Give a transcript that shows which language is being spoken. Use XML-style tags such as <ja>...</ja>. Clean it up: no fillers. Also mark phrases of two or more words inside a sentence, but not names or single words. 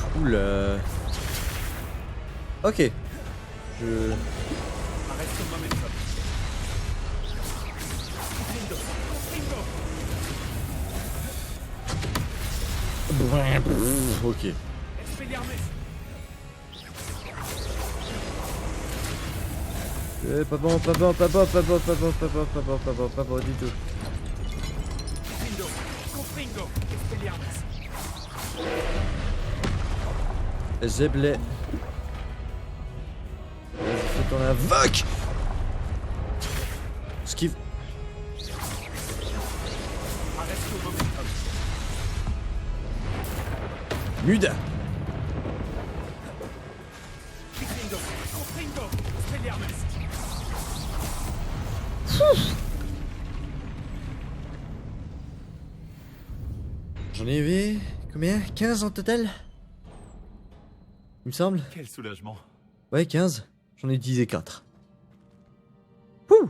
<fr>cool. Ok. Je... Arresto il momentum. Confringo. Confringo. Ok. Expelliarmus. Pas bon, pas bon, pas bon, pas bon, pas bon, pas bon, pas bon, pas bon, pas bon du tout. Confringo. Confringo. Expelliarmus. Zeblé. Vas-y, fais ton invoque. Esquive. Arresto il momentum. Muda. Confringo. Confringo. Expelliarmus. J'en ai vu combien? 15 en total? Il me semble. Quel soulagement. Ouais, 15. J'en ai utilisé 4. Pouh!</fr>